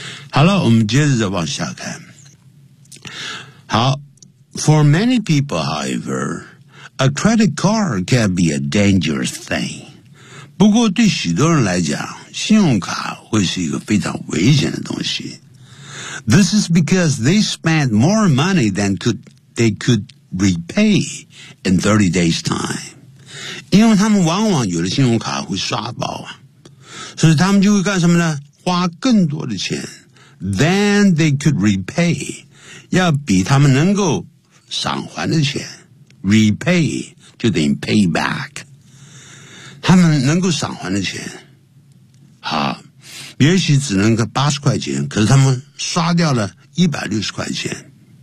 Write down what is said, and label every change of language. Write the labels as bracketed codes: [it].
[zh] 好了，我们接着再往下看。好， [en] For many people, however, a credit card can be a dangerous thing. [zh] 不过对许多人来讲，信用卡会是一个非常危险的东西。 [en] This is because they spend more money than they could repay in 30 days' time. [zh] 因为他们往往有的信用卡会刷爆啊，所以他们就会干什么呢？花更多的钱 than they could repay，要比他们能够偿还的钱。 Repay 就等于 pay back，他们能够偿还的钱，好，也许只能个80块钱，可是他们刷掉了160块钱。